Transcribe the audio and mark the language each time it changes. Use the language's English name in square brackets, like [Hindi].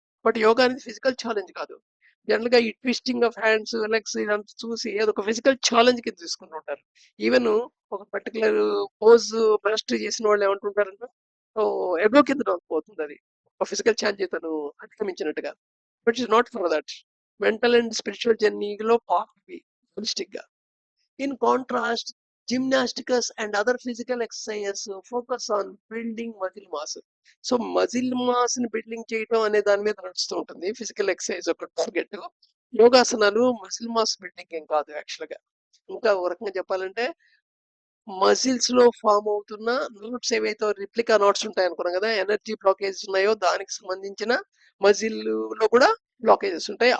[Telugu] But yoga అనేది physical challenge కాదు. జనరల్‌గా ఈ ట్విస్టింగ్ ఆఫ్ హ్యాండ్స్, లెగ్స్ ఇదంతా చూసి అదొక ఫిజికల్ ఛాలెంజ్ కింద తీసుకుంటూ ఉంటారు. ఈవెన్ ఒక పర్టిక్యులర్ పోజ్ మాస్టరీ చేసిన వాళ్ళు ఏమంటుంటారంటే ఎగో కింద పోతుందది. ఒక ఫిజికల్ ఛాలెంజ్ తను అధిగమించినట్టుగా. [English] But it's not for that. [Telugu] Mental and spiritual జర్నీలో పార్ట్ ఇవి హోలిస్టిక్‌గా. [English] In contrast, gymnastics and other physical exercises focus on building muscle mass. [Telugu] So muscle mass ని బిల్డింగ్ చేయడం అనే దాని మీద నడుస్తూ ఉంటుంది. ఫిజికల్ ఎక్సర్సైజ్ ఒక టార్గెట్. యోగాసనాలు మజిల్ మాస్ బిల్డింగ్ ఏం కాదు యాక్చువల్ గా. ఇంకా ఒక రకంగా చెప్పాలంటే మజిల్స్ లో ఫామ్ అవుతున్న నోట్స్ ఏవైతే రిప్లికా నోట్స్ ఉంటాయి అనుకున్నాం కదా, ఎనర్జీ బ్లాకేజెస్ ఉన్నాయో దానికి సంబంధించిన మజిల్ లో కూడా బ్లాకేజెస్ ఉంటాయి.